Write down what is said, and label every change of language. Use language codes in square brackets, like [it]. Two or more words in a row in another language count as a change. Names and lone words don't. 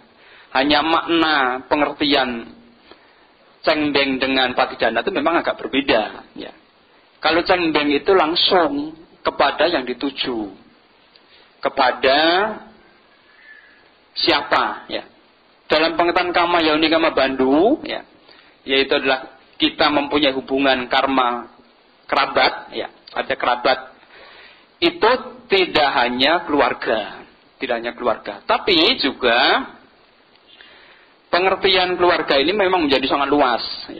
[id] Hanya makna pengertian cengbeng dengan patidana itu memang agak berbeda ya. Kalau cengbeng itu langsung kepada yang dituju, kepada siapa ya. Dalam pengertian [pi] kama yauni kama bandu [id] ya, yaitu adalah kita mempunyai hubungan karma kerabat ya. Ada kerabat itu tidak hanya keluarga, tapi juga pengertian keluarga ini memang menjadi sangat luas ya.